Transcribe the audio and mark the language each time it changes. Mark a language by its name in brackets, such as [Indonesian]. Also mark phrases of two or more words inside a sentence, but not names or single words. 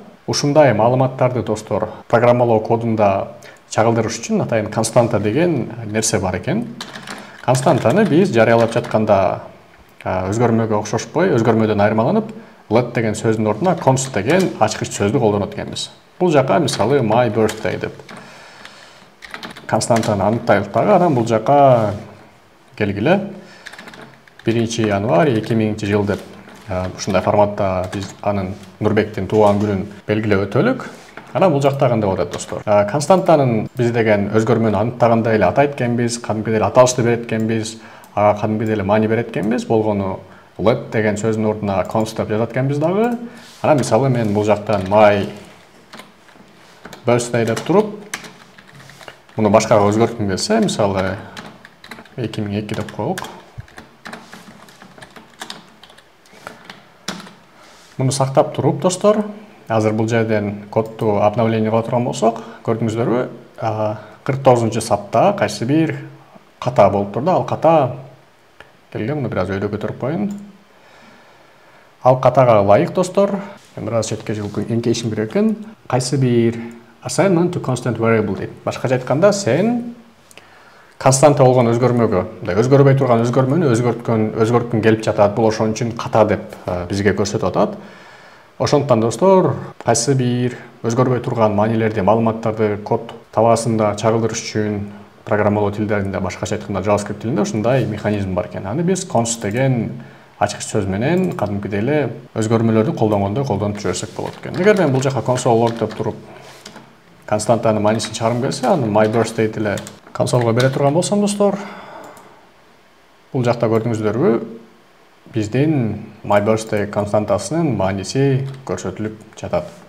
[Kyrgyz] Ушундай маалыматтарды достор программалоо кодунда чагылдырыш үчүн атайын константа деген нерсе бар экен. Константаны биз жарыялап жатканда өзгөрмөгө окшошпой, өзгөрмөдөн айырмаланып, let деген сөздүн ордуна const деген ачкыч сөздү колдонот экенбиз. Бул жака мисалы [English] my birthday [Kyrgyz] деп константаны аныктайлык дагы. Анан бул жака келгиле 1-январь 2000-жыл деп ушундай форматта биз анын Нурбектин туулган күнүн белгилеп өтөлүк. Анан бул жакта кандай болот достор? Константанын биз деген өзгөрмөнү аныктагандай эле атайт экенбиз, кадимки эле аталышты берет экенбиз, ага кадимки эле маани берет экенбиз. Болгону let деген сөздүн ордуна const деп жазат экенбиз дагы. Анан мисалы мен бул жактан [English] my birthday [Kyrgyz] деп туруп, муну башкага өзгөрткүм келсе, мисалы 2002 деп коелук. Муну сактап туруп достор, азыр бул жерден кодду обновление кыла турган болсок, көрдүңүздөрбү, 49-сапта кайсы бир ката болуп турду. Ал ката келгиле муну бир аз өйдө көтөрүп коеюн. Ал катага ылайык достор, бир аз четке жылгы эңкейишим керек экен. Кайсы бир [English] assignment to constant variable [Kyrgyz] дейт. Башкача айтканда, сен константа болгон өзгөрмөгө, өзгөрбөй турган өзгөрмөнү өзгөрткүң келип жатат. Бул ошон үчүн ката деп бизге көрсөтүп атат. Ошондуктан достор, кайсы бир өзгөрбөй турган маанилерди, маалыматтарды код табаасында чагылдырыш үчүн программалоо тилдеринде, башкача айтканда JavaScript тилинде ушундай механизм бар экен. Аны биз const деген ачкыч сөз менен кадимкидей эле өзгөрмөлөрдү колдонгондой колдонуп жүрсөк болот экен. Эгер мен бул жака [English] console log [Kyrgyz] деп туруп константанын маанисин чыгаргым келсе, аны [English] my birthday [Kyrgyz] деле консолго бере турган болсом достор, бул жакта көрдүңүздөрбү, биздин [English] my birthday [Kyrgyz] константасынын мааниси көрсөтүлүп жатат.